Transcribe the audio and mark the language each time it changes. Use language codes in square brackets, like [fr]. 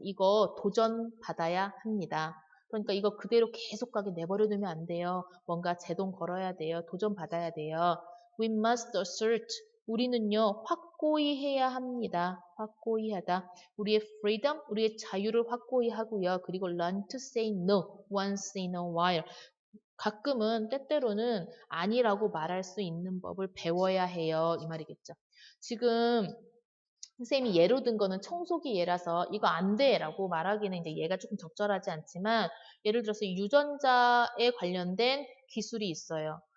[ko] 이거 도전받아야 합니다. 그러니까 이거 그대로 계속 가게 내버려 두면 안 돼요. 뭔가 제동 걸어야 돼요. 도전받아야 돼요. [en] We must assert. [ko] 우리는요, 확고히 해야 합니다. 확고히 하다. 우리의 freedom, 우리의 자유를 확고히 하고요. 그리고 [en] learn to say no once in a while. [ko] 가끔은 때때로는 아니라고 말할 수 있는 법을 배워야 해요. 이 말이겠죠. 지금 선생님이 예로 든 거는 청소기 예라서 이거 안 돼라고 말하기는 이제 얘가 조금 적절하지 않지만 예를 들어서 유전자에 관련된 기술이 있어요.